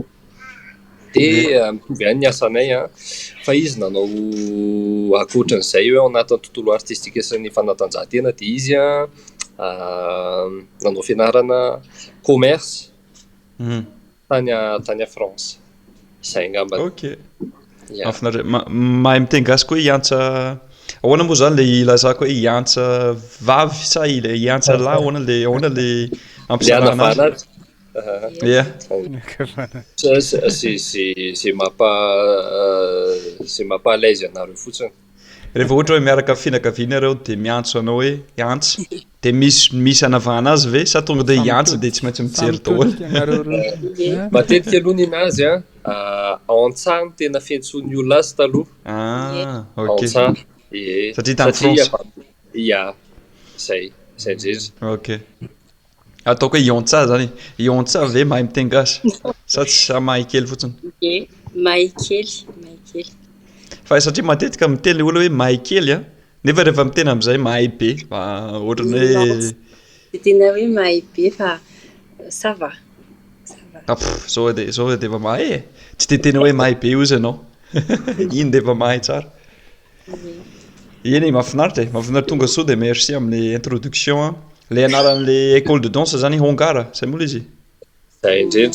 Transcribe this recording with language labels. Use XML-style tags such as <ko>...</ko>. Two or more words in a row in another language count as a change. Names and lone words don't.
<mg>De mitovy ihany ny asanay fa izy nanao akoatran'izay hoe ao anatin'ny tontolo artistika sy ny fanatanjahantena de izy nanao fianarana commerce tany a France. Zay angamba. Ok. Mahay miteny gasy koa iantsa. Ahoana moa zany le ilazako hoe iantsa vavy sa iantsa lahy ahoana le ampisanarana azy. Yeah. C'est mapa</mg> <fr>à l'aise</fr> <mg>anareo fotsiny. Rehefa ohatra hoe miaraka fianakaviana reo de miantso anao hoe iantsa de misy anavahana azy ve sa tonga de iantsa de tsy maintsy mijery daholo. Matetika aloha ninazy antsa no tena fiantsoan'ny olona azy taloha. Ok. Antsa. Satria tany France. Ya. Zay indrindra. Ok. Ataoko hoe iantsa zany. Iantsa ve mahay miteny gasy sa tsy mahay kely fotsiny. Mahay kely. Fa satria matetika miteny olona hoe mahay kely nefa rehefa miteny amin'izay mahay be ohatrany hoe tena hoe mahay be fa</mg> <fr>ça va.</fr> <mg>Zao de efa mahay tsy de tena hoe mahay be ozy ianao. Iny de efa mahay tsara. Eny mahafinaritra tonga soa de merci amin'ny introduction. Le anaran'le</mg> <fr>école de danse</fr> <mg>zany Hongara, zay moa izy. Zay indrindra.</mg>